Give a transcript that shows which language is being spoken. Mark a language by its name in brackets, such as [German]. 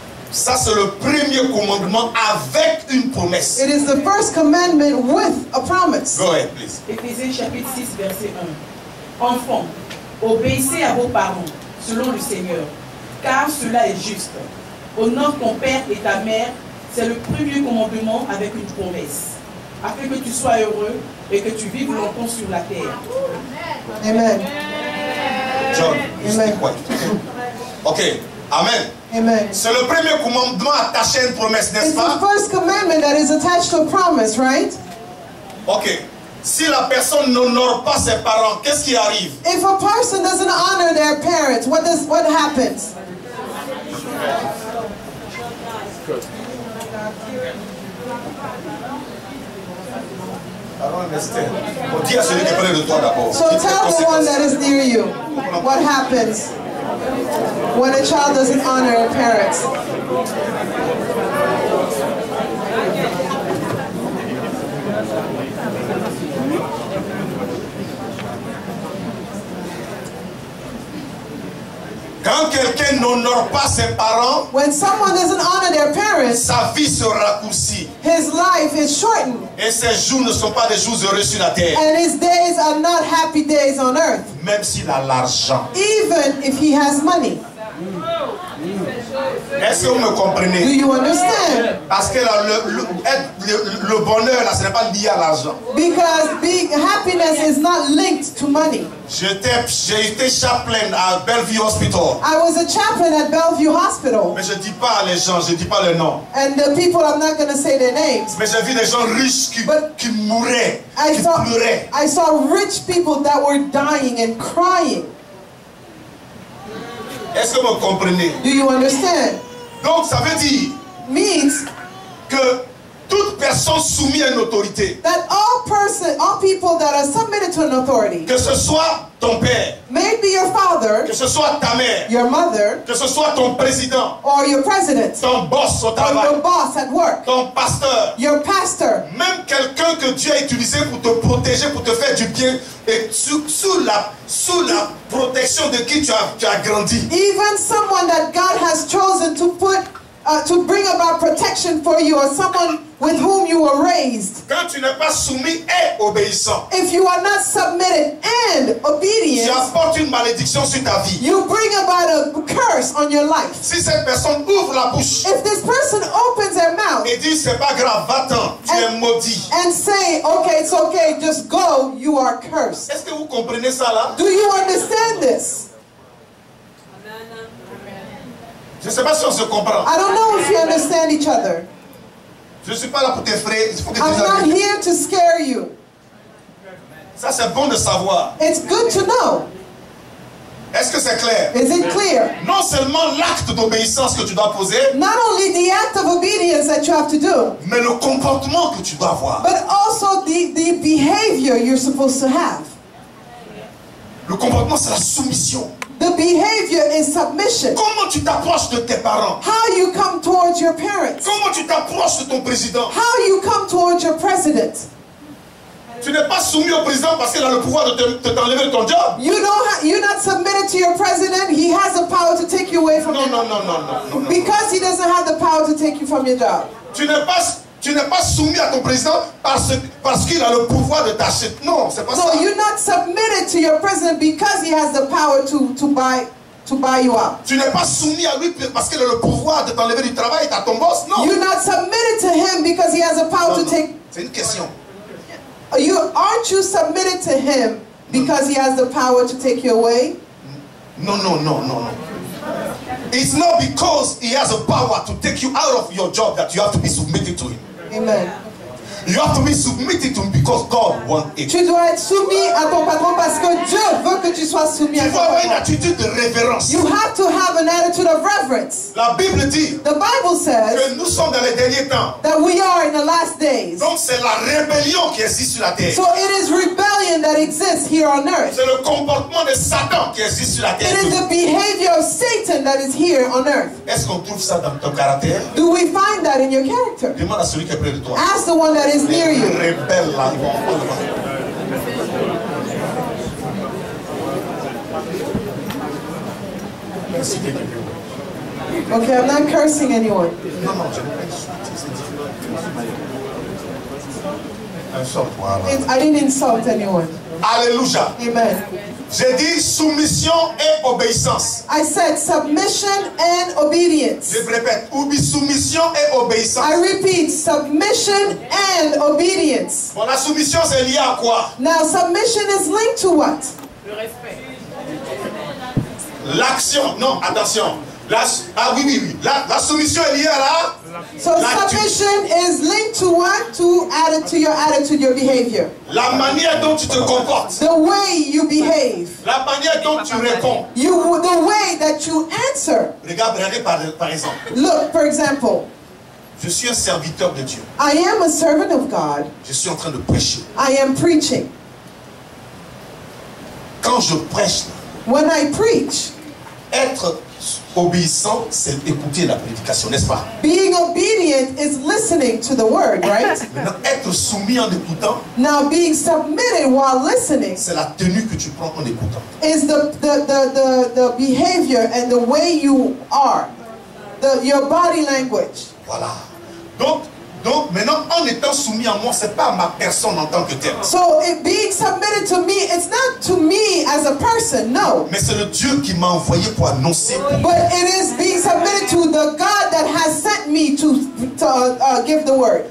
[French] Ça, c'est le premier commandement avec une promesse. [English] It is the first commandment with a promise. Go ahead, please. [French] Éphésiens chapitre 6, verset 1. Enfants, obéissez à vos parents, selon le Seigneur, car cela est juste. Honore ton père et ta mère, c'est le premier commandement avec une promesse, afin que tu sois heureux et que tu vives longtemps sur la terre. Amen. John, Amen. Ok, Amen. Amen. C'est le premier commandement attaché à une promesse, n'est-ce [English] It's [French] pas? [English] the first commandment that is attached to a promise, right? Ok. [French] Si la personne n'honore pas ses parents, qu'est-ce qui arrive? [English] If a person doesn't honor their parents, what happens? I don't understand. [French] Bon, dis à celui qui est près de toi d'abord. [English] So tell the one that is near you what happens when a child doesn't honor their parents. [French] Quand quelqu'un n'honore pas ses parents, [English] when someone doesn't honor their parents, [French] sa vie se raccourcit. [English] His life is shortened. [French] Et ses jours ne sont pas des jours heureux sur la terre. [English] And his days are not happy days on earth. [French] Même s'il a l'argent. [English] Even if he has money. [French] Est-ce que vous me comprenez? [English] Do you understand? [French] Parce que le bonheur, là, ce n'est pas lié à l'argent. [English] Because happiness is not linked to money. [French] J'ai été chaplain à Bellevue Hospital. [English] I was a chaplain at Bellevue Hospital. [French] Mais je ne dis pas les gens, je ne dis pas les noms. [English] And the people, I'm not going to say their names. [French] Mais j'ai vu des gens riches qui mouraient, qui pleuraient. [English] I saw rich people that were dying and crying. [French] Est-ce que vous comprenez? [English] Do you understand? [French] Donc ça veut dire [English] means [French] que toute personne soumise à une autorité, [English] that all people that are submitted to an authority, [French] que ce soit ton père, [English] maybe your father, [French] que ce soit ta mère, [English] your mother, [French] que ce soit ton président, [English] or your president, [French] ton boss au [English] or [French] travail, [English] your boss at work, [French] ton pasteur, [English] your pastor, [French] même quelqu'un que Dieu a utilisé pour te protéger, pour te faire du bien, et sous la protection de qui tu as grandi. [English] Even someone that God has chosen to bring about protection for you, or someone with whom you were raised. [French] Quand tu n'es pas soumis et obéissant, [English] if you are not submitted and obedient, [French] tu apportes une malédiction sur ta vie. [English] You bring about a curse on your life. [French] Si cette personne ouvre la bouche, [English] if this person opens their mouth [French] et dit c'est pas grave, va-t'en, tu es maudit, [English] and say, okay, it's okay, just go, you are cursed. [French] Est-ce que vous comprenez ça là? [English] Do you understand this? [French] Je ne sais pas si on se comprend. [English] I don't know if you understand each other. [French] Je ne suis pas là pour t'effrayer. [English] I'm not here to scare you. [French] Ça c'est bon de savoir. [English] It's good to know. [French] Est-ce que c'est clair? [English] Is it clear? [French] Non seulement l'acte d'obéissance que tu dois poser, [English] not only the act of obedience that you have to do, [French] mais le comportement que tu dois avoir. [English] But also the behavior you're supposed to have. [French] Le comportement, c'est la soumission. [English] The behavior is submission. [French] Comment tu t'approches de tes parents? [English] How you come towards your parents. [French] Comment tu t'approches de ton président? [English] How you come towards your president. [French] Tu n'es pas soumis au président parce qu'il a le pouvoir de t'enlever de ton job. [English] You're not submitted to your president. He has the power to take you away from [French] non. [English] Because he doesn't have the power to take you from your job. [French] Tu n'es pas Tu n'es pas soumis à ton président parce qu'il a le pouvoir de t'acheter. Non, c'est pas ça. [English] No, you're not submitted to your president because he has the power to buy you out. [French] Tu n'es pas soumis à lui parce qu'il a le pouvoir de t'enlever du travail, t'as ton boss. Non. [English] You're not submitted to him because he has the power to take. [French] C'est une question. [English] Aren't you submitted to him because he has the power to take you away? No. It's not because he has a power to take you out of your job that you have to be submitted to him. Amen. You have to be submitted to him because God wants it. [French] Tu dois être soumis à ton patron parce que Dieu veut que tu sois soumis à Tu ton dois avoir une patron. attitude de révérence. [English] You have to have an attitude of reverence. [French] La Bible dit [English] The Bible says [French] que nous sommes dans les derniers temps. [English] that we are in the last days. [French] Donc c'est la rébellion qui existe sur la terre. [English] So it is rebellion that exists here on earth. [French] C'est le comportement de Satan qui existe sur la [English] It [French] terre. [English] is the behavior of Satan that is here on earth. [French] Est-ce qu'on trouve ça dans ton caractère? [English] Do we find that in your character? [French] Demande à celui qui est près de toi. [English] Ask the one that is near you. [French] Rebelle là. Merci quelqu'un. [English] Okay, I'm not cursing anyone. [French] Non, je n'ai pas insulté, c'est différent. Insulte, voilà. [English] I didn't insult anyone. Alléluia. Amen. [French] J'ai dit soumission et obéissance. [English] I said submission and obedience. [French] Je répète, soumission et obéissance. [English] I repeat, submission and obedience. [French] Bon, la soumission c'est lié à quoi? [English] Now, submission is linked to what? [French] L'action. Non, attention. Oui. La soumission est liée à la... [English] So submission is linked to what? To your attitude, your behavior. [French] La manière dont tu te comportes. [English] The way you behave. [French] La manière dont tu réponds. [English] The way that you answer. [French] Regardez par exemple. [English] Look, for example. [French] Je suis un serviteur de Dieu. [English] I am a servant of God. [French] Je suis en train de prêcher. [English] I am preaching. [French] Quand je prêche, [English] when I preach, [French] être obéissant, c'est écouter la prédication, n'est-ce pas? [English] Being obedient is listening to the word, right? [French] Maintenant, être soumis en écoutant, [English] now being submitted while listening, [French] c'est la tenue que tu prends en écoutant. [English] Is the behavior and the way you are, your body language. [French] Voilà. Donc maintenant, en étant soumis à moi, c'est pas à ma personne en tant que telle. [English] So being submitted to me, it's not to me as a person, no. [French] Mais c'est le Dieu qui m'a envoyé pour annoncer. [English] But it is being submitted to the God that has sent me to give the word.